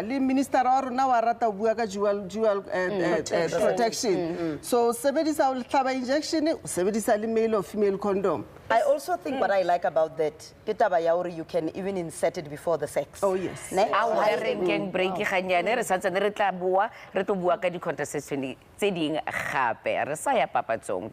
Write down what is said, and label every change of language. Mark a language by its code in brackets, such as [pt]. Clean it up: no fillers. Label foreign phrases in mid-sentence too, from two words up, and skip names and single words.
[en] The minister or now dual protection. So male or female condom. I also think what I like about that, you can even insert it before the sex. Oh yes. [tn] Break ganyane re santse re tla bua re tlo bua ka di contraception tse ding gape re sa ya papatsong.